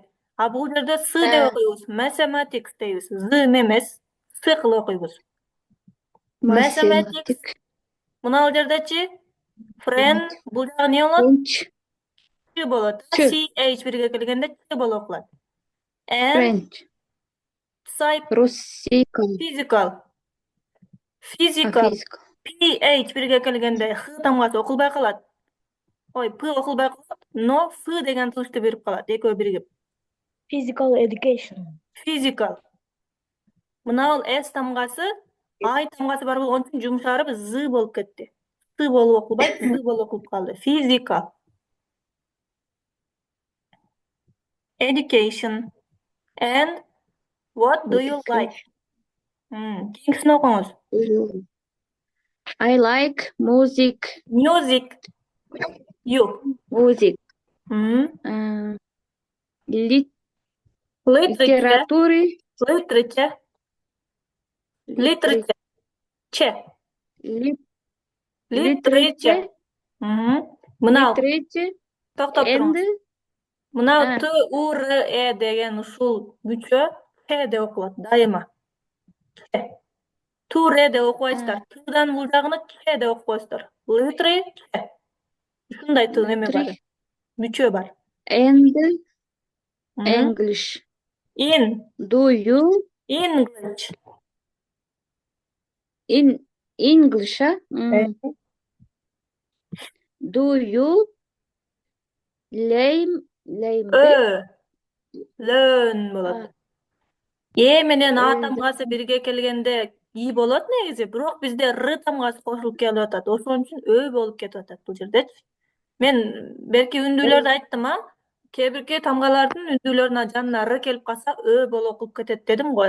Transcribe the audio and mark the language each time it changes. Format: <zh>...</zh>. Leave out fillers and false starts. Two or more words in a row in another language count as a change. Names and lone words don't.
<ky>А бул жерде С деп окуйбуз. Mathematics дейбиз. З эмес, С кылып окуйбуз. Mathematics. Мынау жердечи friend бул жагы эмне болот? Ч болот. CH бирге келгенде Ч болуп окулат.</ky> <en>And physical.</en> <ky>PH бирге келгенде Х тамгасы окулбай калат. Ой, П окулбай калат, но Ф деген тыбышты берип калат, экөө биригип.</ky> <en>Physical education. Physical.</en> <ky>Мына бул S тамгасы, ай тамгасы бар болгон үчүн жумшарып З болуп кетти. С болуп окулбай, З болуп окулуп калды.</ky> <en>Physical. Education. And what do you like?</en> <ky>Кийинкисин окуңуз.</ky> <en>I like music. Music. You. Music. Literature. Literature. Literature. Literature.</en> <ky>Мына токтоп туруңуз. Мына Т, У, Р, Э деген ушул күчө Х деп окулат дайыма. Ту, Р деп окубайсыздар. Тыдан бул жагыны Ч деп окуп коесуздар. Literature. Ушундай Т неме бар. Күчө бар.</ky> <en>And English. Do you English. in English? Do you learn</en> <ky>болот. Менен А тамгасы бирге келгенде И болот негизи, бирок бизде Р тамгасы кошулуп келип атат. Ошон үчүн болуп кетип атат бул жердечи. Мен берки үндүүлөрдү айттым, Кээ-бирки тамгалардын үндүүлөрүнө жанына р келип калса ö болуп окуп кетет дедим го.</ky>